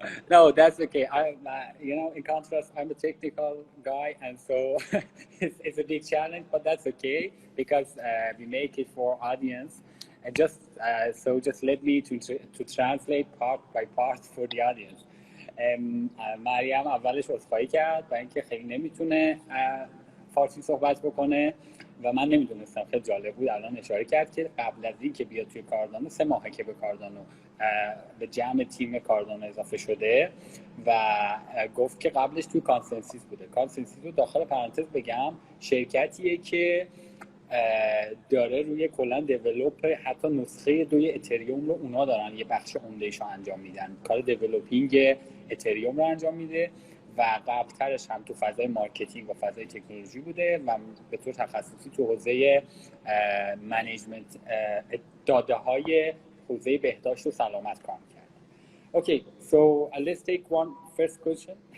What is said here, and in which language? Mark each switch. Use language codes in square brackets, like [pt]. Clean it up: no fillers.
[en] No, that's okay. In contrast, I'm a technical guy, and so it's a big challenge, but that's okay because we make it for audience. And just let me to translate part by part for the audience. [fa] مریم اولش عذرخواهی کرد برای اینکه خیلی نمیتونه فارسی صحبت بکنه و من نمیدونستم. خیلی جالب بود. الان اشاره کرد که قبل از این که بیاد توی کاردانو 3 ماهه که به کاردانو به جمع تیم کاردانو اضافه شده و گفت که قبلش توی کانسنسیس بوده. کانسنسیس رو داخل پرانتز بگم شرکتیه که داره روی کلا دیولپ حتی نسخه 2 اتریوم رو اونا دارن یه بخش عمده‌ایش رو انجام میدن. کار دیولپینگ اتریوم رو انجام میده و قبلترش هم تو فضای مارکتینگ و فضای تکنولوژی بوده و به طور تخصصی تو حوزه منیجمنت داده های حوزه بهداشت و سلامت کار کرده. [en] Okay, so let's take one first question.